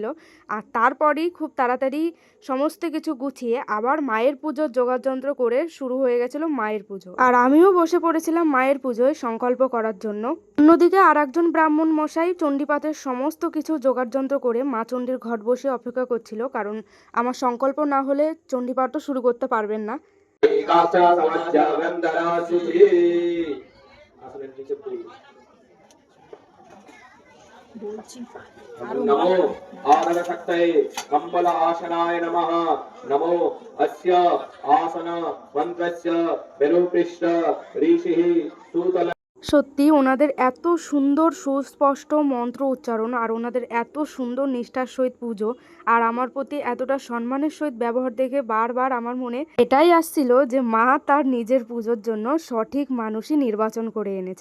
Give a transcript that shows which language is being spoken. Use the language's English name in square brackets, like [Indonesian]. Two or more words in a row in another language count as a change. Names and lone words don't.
[Bangla] আর তারপরেই খুব তাড়াতাড়ি সমস্ত কিছু গুছিয়ে আবার মায়ের পুজোর যোগাযন্ত্র করে শুরু হয়ে গেছিল মায়ের পুজো। আর আমিও বসে পড়েছিলাম মায়ের পুজোয় সংকল্প করার জন্য। অন্যদিকে আর একজন ব্রাহ্মণ মশাই চণ্ডীপাঠের সমস্ত কিছু যোগাযন্ত্র করে মা চণ্ডীর ঘট বসে অপেক্ষা করছিল, কারণ আমার সংকল্প না হলে চণ্ডীপাঠও শুরু করতে পারবেন না। [Sanskrit] नमो आननशक्तये कम्बल आसनाय नमः। नमो अस्य आसन मन्त्रस्य विरूपृष्ट ऋषिः सूतल। [Bangla] সত্যি ওনাদের এত সুন্দর সুস্পষ্ট মন্ত্র উচ্চারণ আর ওনাদের এত সুন্দর নিষ্ঠার সহিত পুজো আর আমার প্রতি এতটা সম্মানের সহিত ব্যবহার দেখে বারবার আমার মনে এটাই আসছিল যে মা তার নিজের পুজোর জন্য সঠিক মানুষই নির্বাচন করে এনেছে।